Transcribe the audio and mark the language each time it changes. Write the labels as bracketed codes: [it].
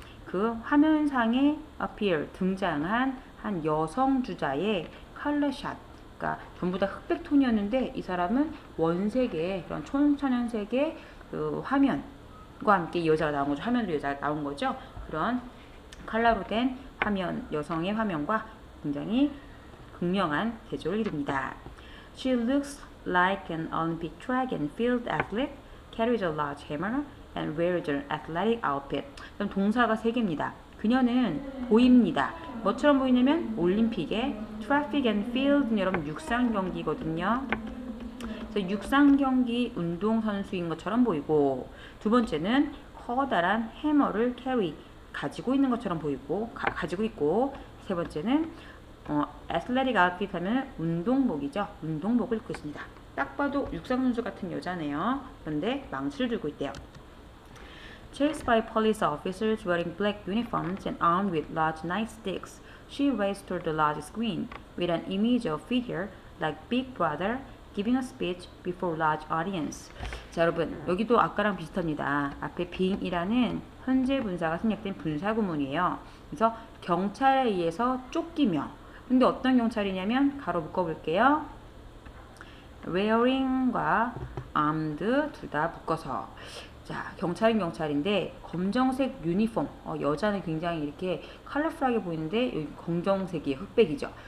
[ko] 그 화면상에 appear, 등장한 한 여성 주자의 컬러 샷, 그러니까 전부 다 흑백 톤이었는데 이 사람은 원색의 그런 촌천연색의 그 화면과 함께 이 여자가 나온 거죠. 화면으로 여자가 나온 거죠. 그런 컬러로 된 화면, 여성의 화면과 굉장히 극명한 대조를 이룹니다. [en] She looks like an Olympic track and field athlete, carries a large hammer, and wears an athletic outfit. [ko] 그럼 동사가 3개입니다. 그녀는 보입니다. 뭐처럼 보이냐면 올림픽의 [en] traffic and field [ko] 는 여러분 육상 경기거든요. 그래서 육상 경기 운동 선수인 것처럼 보이고, 두 번째는 커다란 해머를 가지고 있는 것처럼 보이고 가지고 있고, 세 번째는 [en] athletic outfit [ko] 하면 운동복이죠. 운동복을 입고 있습니다. 딱 봐도 육상 선수 같은 여자네요. 그런데 망치를 들고 있대요. [en] Chased by police officers wearing black uniforms and armed with large nightsticks, she raced toward the large screen with an image of figure like Big Brother giving a speech before large audience. [ko] 자, 여러분 여기도 아까랑 비슷합니다. 앞에 being이라는 현재 분사가 생략된 분사 구문이에요. 그래서 경찰에 의해서 쫓기며, 근데 어떤 경찰이냐면 가로 묶어볼게요. wearing과 armed 둘 다 묶어서, 자, 경찰은 경찰인데 검정색 유니폼, 여자는 굉장히 이렇게 컬러풀하게 보이는데 여기 검정색이 흑백이죠.